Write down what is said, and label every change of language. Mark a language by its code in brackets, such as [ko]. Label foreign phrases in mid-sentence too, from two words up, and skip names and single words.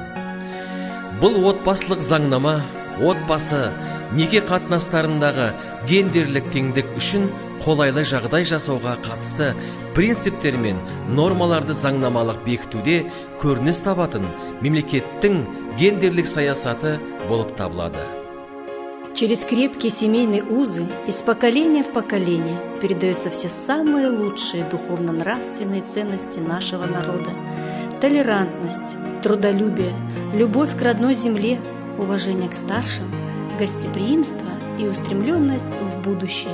[kk] Бұл отбасылық заңнама отбасы, неке қатынастарындағы гендерлік теңдік үшін қолайлы жағдай жасауға қатысты принциптер мен нормаларды заңнамалық бекітуде көрініс табатын мемлекеттің гендерлік саясаты болып табылады. [ru] Через крепкие семейные узы из поколения в поколение передаются все самые лучшие духовно-нравственные ценности нашего народа. Толерантность, трудолюбие, любовь к родной земле, уважение к старшим, гостеприимство и устремленность в будущее.